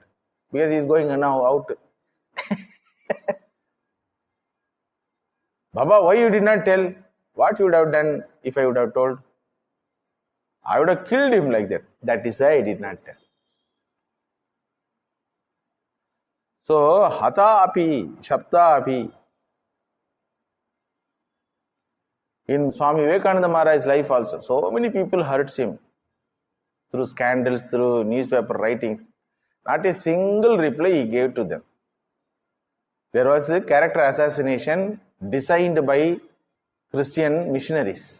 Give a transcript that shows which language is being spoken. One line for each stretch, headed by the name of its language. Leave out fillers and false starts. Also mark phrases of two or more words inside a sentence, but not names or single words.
English: Because he is going now out. Baba, why you did not tell? What you would have done if I would have told? I would have killed him like that. That is why I did not tell. So,
Hindi: hata api, shapta api.
English: In Swami Vivekananda Maharaj's life also, so many people hurts him through scandals, through newspaper writings. Not a single reply he gave to them. There was a character assassination designed by Christian missionaries.